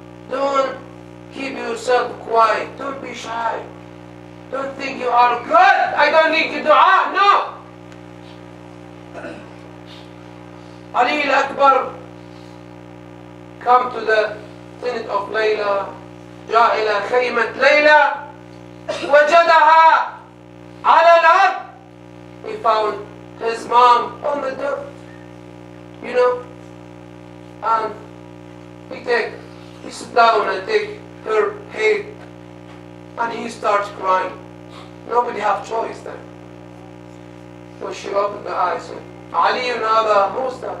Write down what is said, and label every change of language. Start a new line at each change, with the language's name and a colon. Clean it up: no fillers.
English: Don't keep yourself quiet. Don't be shy. Don't think you are good. I don't need to dua. No. Ali al-Akbar come to the tent of Layla.
Arabic: جاء إلى خيمة ليلى وجدها على الأرض.
English: He found his mom on the dirt, you know, and he sits down and take her head, and he starts crying. Nobody have choice then. So she opened the eyes and Ali and other, who's that?